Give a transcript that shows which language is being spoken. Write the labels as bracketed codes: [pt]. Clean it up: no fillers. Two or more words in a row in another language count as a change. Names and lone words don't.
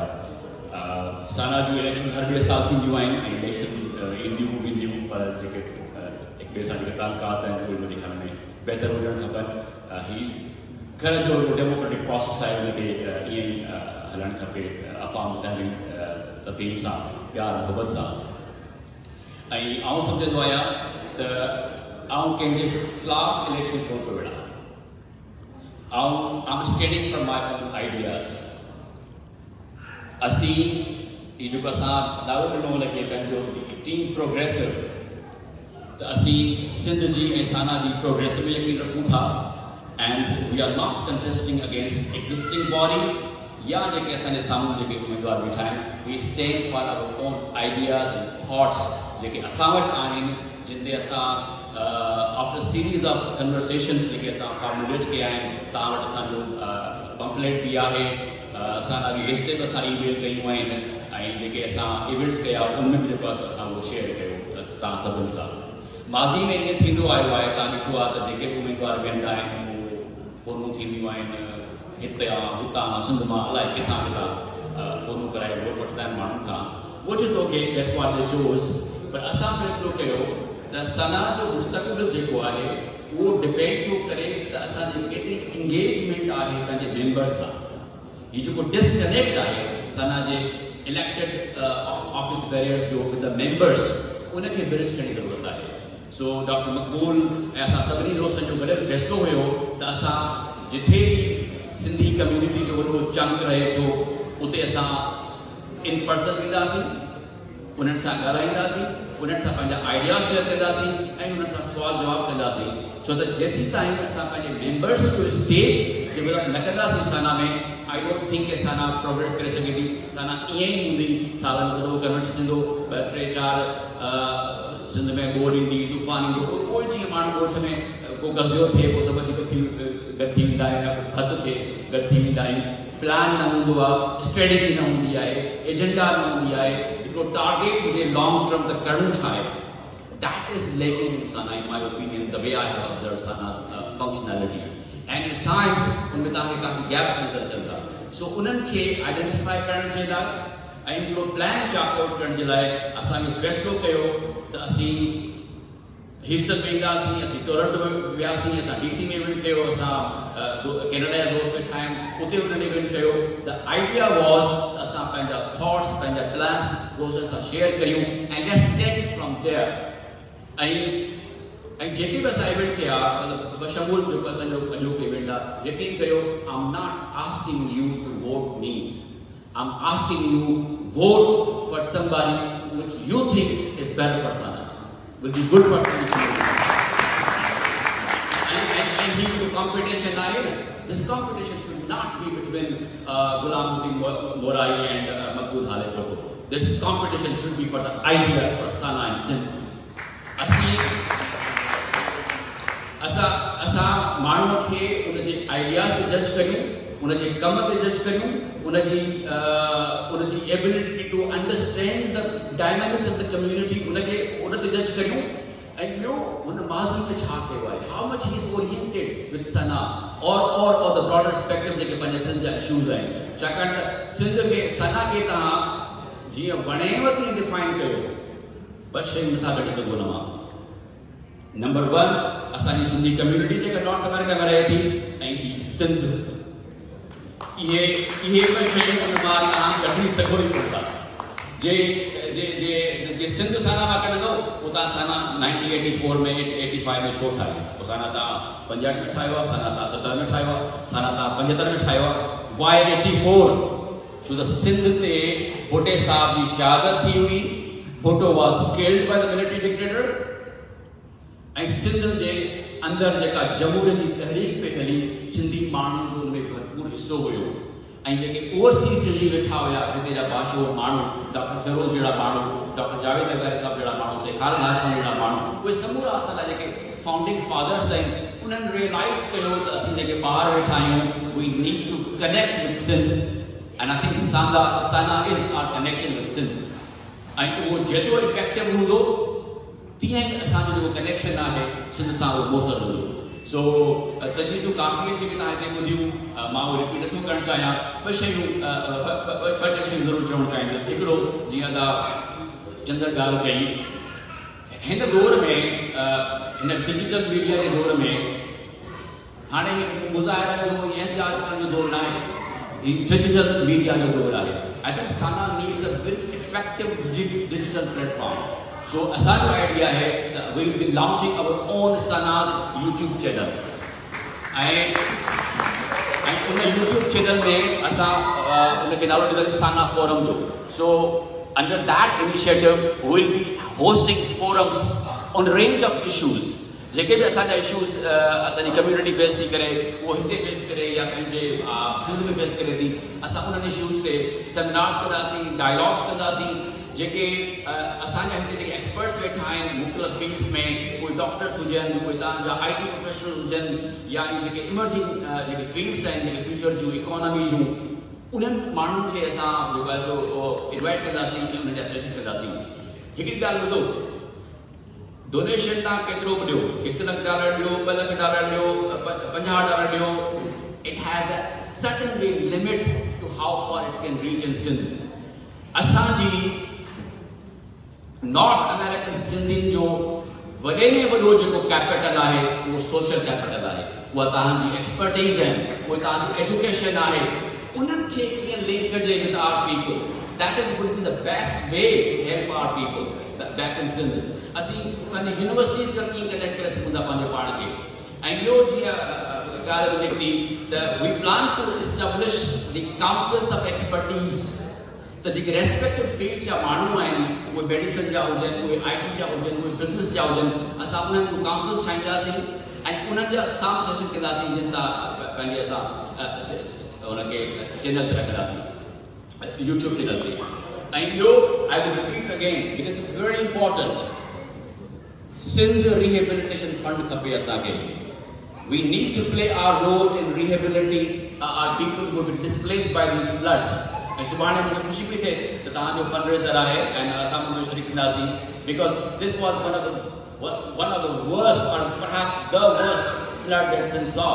[sd] साना जूं इलेक्शन हर ॿिए साल थींदियूं आहिनि ऐं इलेक्शन ईंदियूं वेंदियूं पर जेके हिक ॿिए सां जेके तालुकात आहिनि उहे मुंहिंजे ख़्याल में बहितर हुजणु खपनि। ही घर जो डेमोक्रेटिक प्रोसेस आहे उनखे ईअं ई हलणु खपे अफ़ाम तफ़हीम सां प्यार मुहबत सां। ऐं आउं सम्झंदो आहियां त आउं कंहिंजे ख़िलाफ़ु इलेक्शन कोन थो विढ़ा। [en] I'm standing for my own ideas. [sd] असीं ही जेको असां दावो ॾिनो हुनखे पंहिंजो टीम प्रोग्रेसिव त असीं सिंध जी ऐं साना जी प्रोग्रेसिव में यकीन रखूं था [en] and we are not contesting against existing body [sd] या जेके असांजे साम्हूं जेके उम्मीदवार बीठा आहिनि [en] we stand for our own ideas and thoughts [sd] जेके असां वटि आहिनि जिन ते असां [en] after series of conversations [sd] जेके असां फॉर्मुलेट कया आहिनि। तव्हां वटि असांजो पंफलेट बि आहे, असां ॾाढी लिस्ट बि असां ईमेल कयूं आहिनि ऐं जेके असां इवेंट्स कया उनमें बि जेको आहे असां उहो शेयर कयो तव्हां सभिनि सां। माज़ी में ईअं थींदो आयो आहे, तव्हां ॾिठो आहे त जेके बि उम्मीदवार वेंदा आहिनि उहे फ़ोनूं थींदियूं आहिनि हितां हुतां सिंध मां अलाए किथां किथां फ़ोनूं कराए वोट वठंदा आहिनि माण्हुनि खां। [en] which is okay, that's what they chose, [sd] पर असां फ़ैसिलो कयो त सना जो मुस्तक़बिल जेको आहे उहो डिपेंड थो करे त असांजी केतिरी इंगेजमेंट आहे पंहिंजे मेंबर्स सां। हीउ जेको डिसकनेक्ट आहे सना जे [en] elected office bearers [sd] जो [en] with the members [sd] उनखे ब्रिज करण जी ज़रूरत आहे। सो डॉक्टर मक़बूल ऐं असां सभिनी दोस्तनि जो गॾु फ़ैसिलो हुयो त असां जिथे बि सिंधी कम्यूनिटी जो वॾो चंक रहे थो उते असां [en] in person [sd] वेंदासीं, उन्हनि सां ॻाल्हाईंदासीं, उन्हनि सां पंहिंजा आइडियाज़ शेयर कंदासीं ऐं उन्हनि सां सुवाल जवाब कंदासीं। छो त जेसीं ताईं असां पंहिंजे मेंबर्स जो स्टेट डेवलप न कंदासीं साना में, [en] I don't think Sana progress [sd] करे सघे थी। साना ईअं ई हूंदी, सालनि खां दफ़ो कन्वर्शन थींदो, 2, 3, 4 सिंध में ॿोड़ ईंदी, तूफ़ान ईंदो, उहो जीअं माण्हू ॻोठ में को गज़ियो थिए, को सभु अची गॾु थी वेंदा आहिनि, को ख़त थिए गॾु थी वेंदा आहिनि। प्लान न हूंदो आहे, स्ट्रेटेजी न हूंदी आहे, एजेंडा न हूंदी आहे, हिकिड़ो टारगेट हुजे [en] long term [sd] त करणो छा आहे। [en] That is lacking in Sana, in my opinion, the way I have observed Sana's functionality. And at times, [sd] उनमें तव्हांखे काफ़ी गैप्स नज़र अचनि था। सो उन्हनि खे आइडेंटिफाई करण जे लाइ ऐं हिकिड़ो [en] plan chart out [sd] करण जे लाइ असांखे फ़ैसिलो कयो त असीं ह्यूस्टन में ईंदासीं, असीं टोरंटो में वियासीं, असां DC में इवेंट कयो, असां कैनेडा जा दोस्त वेठा आहिनि उते उन्हनि इवेंट कयो। [en] the idea was [sd] त असां पंहिंजा थॉट्स, पंहिंजा प्लान्स दोस्तनि सां शेयर करियूं ऐं [en] let's take it from there. [sd] ऐं जेके बि असां इवेंट कया मतिलबु बशमूल जेको असांजो अॼोको इवेंट आहे, यकीन करियो [en] I am not asking you to vote me, I am asking you vote for somebody which you think is better for Sana, will be good for Sindh. And he will competition ahead. This competition should not be between Gulamuddin Morai and Maqbul Hale Prabhu. This competition should be for the ideas for Sana and Sindh. [sd] असां माण्हूअ खे उनजे आइडियाज़ ते जज करियूं, उनजे कम ते जज करियूं, उनजी [en] ability to understand the dynamics of the community [sd] उन ते जज करियूं। ऐं ॿियो हुन माज़ी में छा कयो आहे, [en] how much he is oriented with Sana or the broader spectrum [sd] जेके पंहिंजे सिंध जा इश्यूज़ आहिनि। छाकाणि त सिंध खे सना खे तव्हां जीअं वणेव तीअं डिफाइन कयो, ॿ शयूं नथा कढी सघो हुन मां। नंबर 1 असांजी सिंधी कम्युनिटी जेका नॉर्थ अमेरिका में रहे थी ऐं सिंध, इहे ॿ शयूं हुन मां तव्हां कढी सघो ई कोन था। जे जे सिंध साना मां कढंदो उतां साना 1984 में 85 में छो ठाहियो, पोइ साना तव्हां 65 में ठाहियो आहे, साना तव्हां 70 में ठाहियो आहे, साना तव्हां 75 में ठाहियो आहे. [en] Why 84? [sd] छो त सिंध ते भुट्टे साहब जी शहादत थी हुई. [en] भुट्टो was killed by the military dictator. [sd] ऐं सिंध जे अंदरि जेका जमहूरियत जी तहरीक पे हली, सिंधी माण्हुनि जो उनमें भरपूर हिसो हुयो. ऐं जेके ओवरसीज़ सिंधी वेठा हुया, हिते जा बाशूर माण्हू, डॉक्टर फिरोज़ जहिड़ा माण्हू, डॉक्टर जावेद अगदारी साहब जहिड़ा माण्हू, शेख खालिद हाशमी जहिड़ा माण्हू, उहे समूरा असांजा जेके [en] founding fathers [sd] आहिनि, उन्हनि रियलाइज़ कयो त असीं जेके ॿाहिरि वेठा आहियूं, [en] we need to connect with Sindh. and I think Sana is our connection with Sindh. [sd] ऐं उहो जेतिरो इफेक्टिव हूंदो तीअं ई असांजो जेको कनेक्शन आहे सिंध सां उहो मुसर हूंदो. सो तजवीज़ूं काफ़ी आहिनि जेके तव्हां हिते ॿुधियूं, मां उहो रिपीट नथो करणु चाहियां. ॿ टे शयूं ज़रूरु चवणु चाहींदुसि. हिकिड़ो, जीअं तव्हां चंदर ॻाल्हि कई, हिन दौर में, हिन [en] digital media [sd] जे दौर में हाणे मुज़ाहिरनि जो या एहतिजाज करण जो दौर न आहे, हीउ [en] digital media [sd] जो दौर आहे. [en] I think Sana needs a very effective digital platform. So, [sd] असांजो आइडिया है [en] that we will be launching our own Sana's YouTube channel. [sd] ऐं उन [en] YouTube channel [sd] में असां उनखे नालो ॾींदासीं साना फोरम जो. [en] So, under that initiative, we will be hosting forums on range of issues. [sd] जेके बि असांजा इश्यूज़ असांजी कम्युनिटी फेस थी करे, उहो हिते फेस करे या पंहिंजे सिंध में फेस करे थी, असां उन्हनि इश्यूज़ ते सेमिनार्स कंदासीं, डायलॉग्स कंदासीं. जेके असांजा हिते जेके एक्सपर्ट्स वेठा आहिनि मुख़्तलिफ़ फील्ड्स में, कोई डॉक्टर्स हुजनि, कोई तव्हांजा [en] IT professional [sd] हुजनि, या जेके इमर्जिंग जेके फील्ड्स आहिनि, जेके फ्यूचर जूं इकोनॉमी जूं, उन्हनि माण्हुनि खे असां जेको आहे सो इनवाइट कंदासीं ऐं उन्हनि जा सेशन कंदासीं. हिकिड़ी ॻाल्हि ॿुधो, डोनेशन तव्हां केतिरो बि ॾियो, $1 लख ॾियो, $2 लख ॾियो, $50 ॾियो, [en] it has a certain way limit to how far it can reach in Sindh. [sd] असांजी नॉर्थ अमेरिकन सिंधियुनि जो वॾे में वॾो जेको कैपिटल आहे उहो [en] social capital [sd] आहे. उहा तव्हांजी एक्सपर्टीज़ आहिनि, उहा तव्हांजी एजुकेशन आहे. उन्हनि खे कीअं लिंक कजे [en] with our people, that is would be the best way to help our people back in Sindh. [sd] असीं पंहिंजी यूनिवर्सिटीज़ सां कीअं कनेक्ट करे सघूं था पंहिंजे पाण खे. ऐं ॿियो जीअं ॻाल्हि निकिती त [en] we plan to establish the councils of expertise. [sd] त जेके [en] respective fields [sd] जा माण्हू आहिनि, उहे मेडिसिन जा हुजनि, उहे IT जा हुजनि, उहे बिज़नेस जा हुजनि, असां उन्हनि जूं काउंसिल्स ठाहींदासीं ऐं उन्हनि जा साम सेशन कंदासीं, जिन सां पंहिंजे असां हुनखे चैनल ते रखंदासीं, [en] YouTube channel [sd] ते. ऐं ॿियो, [en] I will repeat again because it's very important, Sindh rehabilitation fund [sd] खपे असांखे. [en] We need to play our role in rehabilitating our people who have been displaced by these floods. [sd] ऐं सुभाणे मूंखे ख़ुशी पई थिए त तव्हांजो फंडरेज़र आहे ऐं असां उन में शरीक थींदासीं, [en] because this was one of the worst or perhaps the worst flood that Sindh saw.